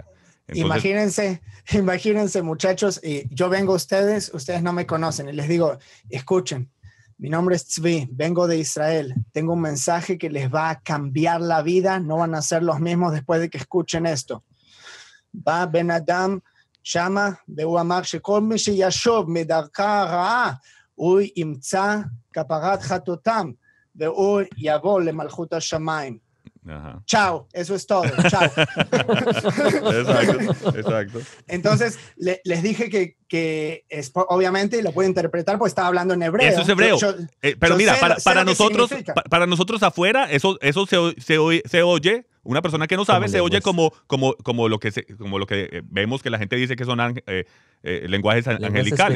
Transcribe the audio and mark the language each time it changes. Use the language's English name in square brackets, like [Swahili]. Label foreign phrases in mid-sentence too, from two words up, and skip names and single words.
[Spanish] Entonces, imagínense muchachos, y yo vengo a ustedes no me conocen, y les digo, escuchen, mi nombre es Tzvi, vengo de Israel, tengo un mensaje que les va a cambiar la vida, no van a ser los mismos después de que escuchen esto. [Hebrew] ובן אדם, שמה, והוא אמר שכל מי שישוב מדרכה הרעה, הוא ימצא כפרת חטאותם, והוא יבוא למלכות השמיים. [Spanish] Ajá. Chao, eso es todo, chao. Exacto. Entonces, les dije que es, obviamente lo puedo interpretar porque estaba hablando en hebreo. Eso es hebreo. Pero mira, para nosotros afuera, eso se oye, una persona que no sabe, se oye como lo que vemos que la gente dice que son lenguajes angelicales.